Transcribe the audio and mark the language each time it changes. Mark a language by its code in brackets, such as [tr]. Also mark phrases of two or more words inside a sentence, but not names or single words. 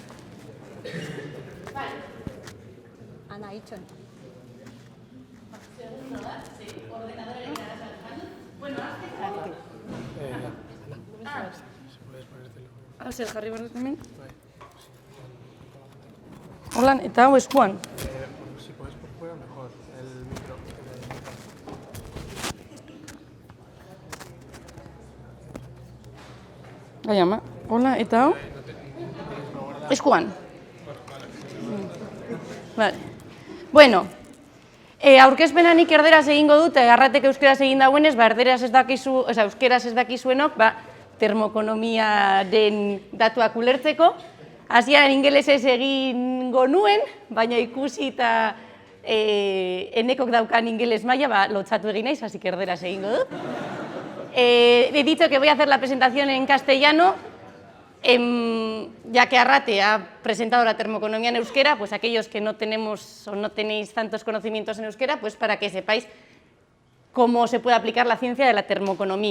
[eu] Ana, itxon. Zer jarri behar dut hemen? Hola, eta hau eskuan? [es] Si puedes por fuera, mejor. El micro. [eu] Bai, ama. Hola, eta hau? Eskuan. Vale. Bueno, aurkezpenanik erderaz egingo dut, Arratek euskeraz egin dauenez, euskeraz ez dakizuenok, termoekonomiaren datuak ulertzeko. Hasieran ingelesez egingo nuen, baina ikusi eta enekok daukan ingeles maila, lotzatu egin naiz, [es] así que [eu] erderaz egingo dut. [es] He dicho que voy a hacer la presentación en castellano, ya que Arrate ha presentado la termoeconomía en euskera, pues aquellos que no tenemos o no tenéis tantos conocimientos en euskera, pues para que sepáis cómo se puede aplicar la ciencia de la termoeconomía.